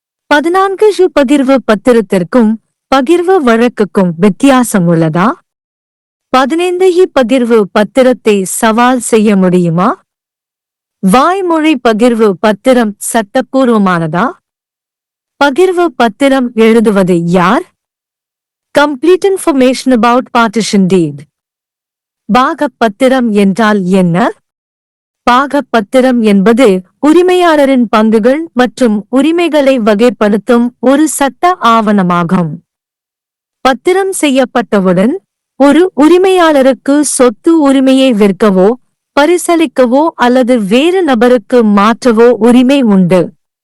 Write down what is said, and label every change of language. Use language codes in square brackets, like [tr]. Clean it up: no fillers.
[ta] 14, பகிர்வு பத்திரத்திற்கும் பகிர்வு வழக்குக்கும் வித்தியாசம் உள்ளதா? 15, பகிர்வு பத்திரத்தை சவால் செய்ய முடியுமா? வாய்மொழி பகிர்வு பத்திரம் சட்டப்பூர்வமானதா? பகிர்வு பத்திரம் எழுதுவது யார்? [en] Complete information about partition deed. [ta] பாகப்பத்திரம் என்றால் என்ன? பாகப்பத்திரம் என்பது உரிமையாளரின் பங்குகள் மற்றும் உரிமைகளை வகைப்படுத்தும் ஒரு சட்ட ஆவணமாகும். பத்திரம் செய்யப்பட்டவுடன் ஒரு உரிமையாளருக்கு சொத்து உரிமையை விற்கவோ, பரிசளிக்கவோ அல்லது வேறு நபருக்கு மாற்றவோ உரிமை உண்டு.